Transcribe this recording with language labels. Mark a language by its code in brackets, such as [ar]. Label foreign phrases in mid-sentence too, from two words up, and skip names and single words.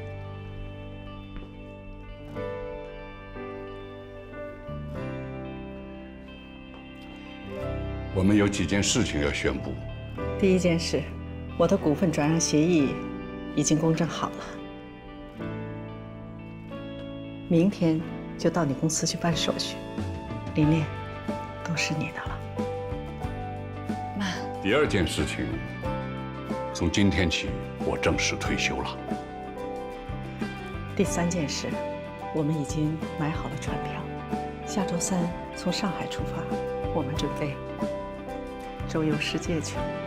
[zh] 我们有幾件事情要宣布。第一件事，我的股份轉讓協議已經公證好了，明天就到你公司去辦手續。琳琳，都是你的了。第二件事情，從今天起， 我正式退休了。第3件事，我们已经买好了船票，下周3从上海出发，我们准备周游世界去。